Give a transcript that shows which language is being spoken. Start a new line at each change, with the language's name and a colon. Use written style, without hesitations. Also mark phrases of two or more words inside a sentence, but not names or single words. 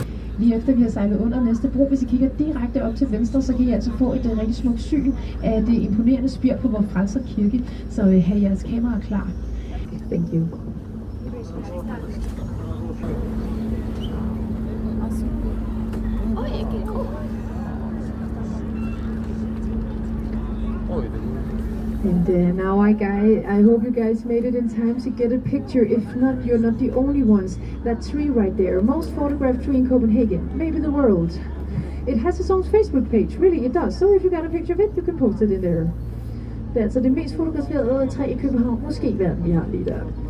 Danish: Lige efter vi har sejlet under næste bro, hvis I kigger direkte op til venstre, så kan I altså få et rigtig smukt syn af det imponerende spir på Vor Frelser Kirke. Så have jeres kamera klar.
English: Thank you. And now I hope you guys made it in time to get a picture. If not, you're not the only ones. That tree right there, most photographed tree in Copenhagen, maybe the world. It has its own Facebook page, really it does. So if you got a picture of it, you can post it in there.
Danish: Det er altså det mest fotograferede træ i København, måske i verden, vi har lige der.